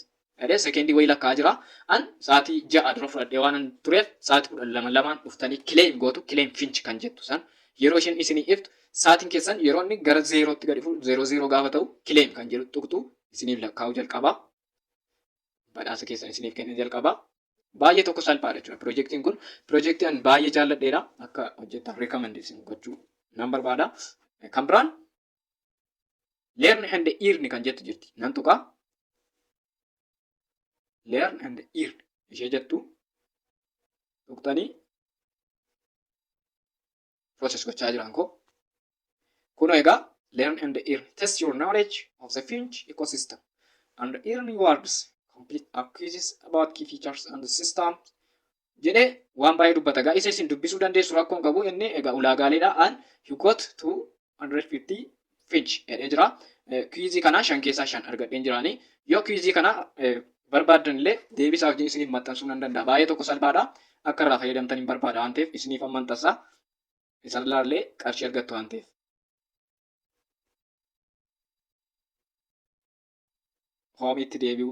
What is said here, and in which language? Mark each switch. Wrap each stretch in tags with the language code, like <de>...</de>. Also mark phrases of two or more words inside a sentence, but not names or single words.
<om>Edee sekendii wayii lakkaa jira. An sa'aatii 6 dura fudhadhee waan tureef sa'aatii 12 dhuftanii claim gootu claim finch kan jettu san yeroo isheen isinii iftu sa'aatiin keessan yeroo inni gara 0tti gadi fuudhu 00 gaafa ta'u claim kan jedhu tuqxu isiniif lakkaa'u jalqaba. Badhaasa keessan isiniif kennan jalqaba. Baay'ee tokko salphaadha jechuudha. Piroojeektiin kun piroojeektii an baay'ee jaalladheedha. Akka hojjettaaf reekomendeessin gochuu nan barbaada. Kan biraan</om> <en>learn and earn</en> <om>kan jettu jirti. Nan tuqaa.</om> <en>Learn and earn</en> <om>ishee jettu tuqxanii process gochaa jiran koo. Kun egaa</om> <en>learn and earn test your knowledge of the Finch ecosystem and earn rewards. Complete quizzes about key features and the system</en> <om>jedhee waan baay'ee dubbata. Egaa isa isin dubbisuu dandeessu rakkoon qabu inni egaa ulaagaaleedha.</om> <en>And you got 250 Finch</en> <om>jedhee jira. Quizzii kana 5 keessaa 5 argadheen jiraanii. Yoo quizzii kana barbaaddan illee deebisaaf isiniif maxxansuu nan danda'a. Baay'ee tokko salphaadha. Akka irraa fayyadamtan hin barbaada waan ta'eef isiniif amman tasaa isarraallee qarshii argattu waan ta'eef. Hoomiitti deebi'u.</om>